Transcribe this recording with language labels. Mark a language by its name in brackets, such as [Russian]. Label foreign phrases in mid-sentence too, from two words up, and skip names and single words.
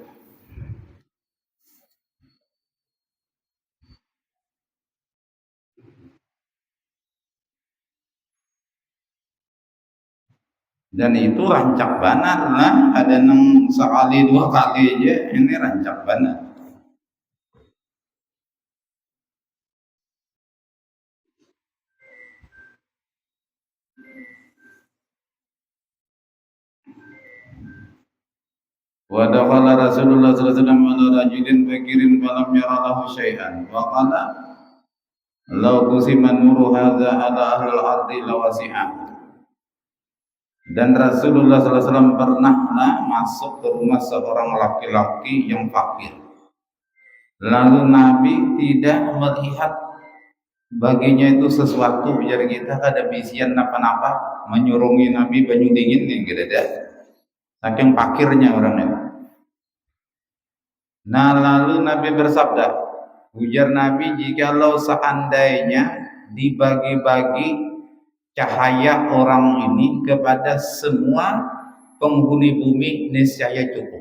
[Banjar] Dan itu rancak banar lah, ada nang sekali 2 kali aja ini rancak banar. [Arabic] ودخل رسول الله صلى الله عليه وسلم على رجل فقير فلم ير له شيئا وقال لو قسم نور هذا على أهل الأرض لوسع. [Indonesian] Dan Rasulullah [Arabic] صلى الله عليه وسلم [Indonesian] pernah masuk ke rumah seorang laki-laki yang fakir. Lalu Nabi tidak melihat baginya itu sesuatu, [Banjar] biar kita ada bisian napa-napa menyurungi Nabi banyu dingin yang gede. [Indonesian] saking fakirnya orang itu. Nah lalu Nabi bersabda, ujar Nabi, jikalau seandainya dibagi-bagi cahaya orang ini kepada semua penghuni bumi, niscaya cukup.